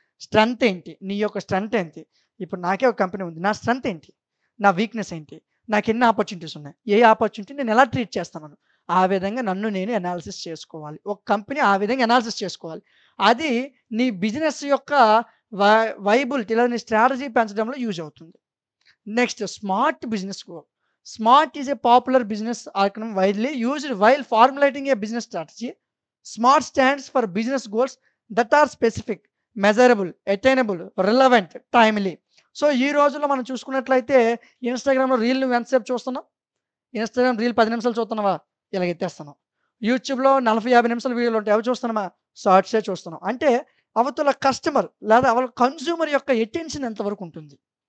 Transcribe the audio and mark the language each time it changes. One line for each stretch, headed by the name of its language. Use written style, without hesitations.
Telugu: Strength ఏంటి? నీ యొక్క స్ట్రెంగ్త్ ఏంటి? ఇప్పుడు నాకే ఒక కంపెనీ ఉంది. నా స్ట్రెంగ్త్ ఏంటి? నా వీక్‌నెస్ ఏంటి? నాకెన్ని ఆపర్చునిటీస్ ఉన్నాయి? ఏ ఆపర్చునిటీ నేను ఎలా ట్రీట్ చేస్తున్నాను? ఆ విధంగా నన్ను నేను అనాలిసిస్ చేసుకోవాలి. ఒక కంపెనీ ఆ విధంగా అనాలిసిస్ చేసుకోవాలి. అది నీ బిజినెస్ యొక్క వైబిలిటీ లేదా నీ స్ట్రాటజీ పెంచడంలో యూజ్ అవుతుంది. Next smart business goal.
English: Smart is a popular business acronym widely used while formulating a business strategy. SMART stands for business goals that are specific, measurable, attainable, relevant, timely.
Telugu: So, ఈ రోజుల్లో మనం చూసుకున్నట్లయితే ఇన్‌స్టాగ్రామ్‌లో reel నువ్వు ఎంతసేపు చూస్తున్నావు? Instagram reel 10 నిమిషాలు చూస్తున్నావా? ఇలా ఎత్తేస్తున్నావు. యూట్యూబ్‌లో 40, 50 నిమిషాల వీడియోలు ఉంటాయి. అవి చూస్తున్నామా? షార్ట్సే చూస్తున్నాం. అంటే అవతల కస్టమర్ లేదా కన్స్యూమర్ యొక్క అటెన్షన్ ఎంతవరకు ఉంటుంది?